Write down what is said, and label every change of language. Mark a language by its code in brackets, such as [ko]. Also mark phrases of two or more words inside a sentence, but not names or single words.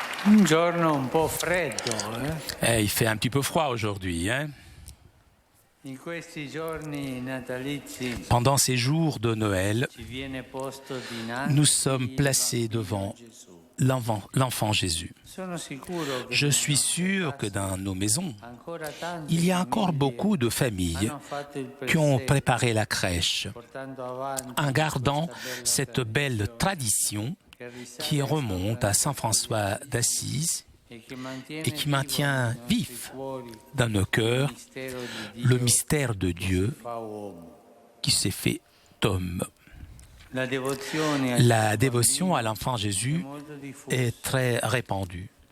[it] Un giorno un po' freddo, [fr] Il fait un petit peu froid aujourd'hui. [it] In questi giorni natalizi [fr] Pendant ces jours de Noël, [it] ci viene posto dinanzi [fr] nous sommes placés devant l'enfant Jésus. [it] Sono sicuro che [fr] Je suis sûr que dans nos maisons, [it] ancora tanti [fr] il y a encore beaucoup de familles [it] hanno fatto il [fr] qui ont [it] presepe, [fr] préparé la crèche [it] portando avanti [fr] en gardant [it] questa [fr] cette belle tradition [it] che risale [fr] qui remonte à Saint François d'Assise et qui maintient vif dans nos cœurs le mystère de Dieu qui s'est fait homme. La dévotion à l'enfant Jésus est très répandue.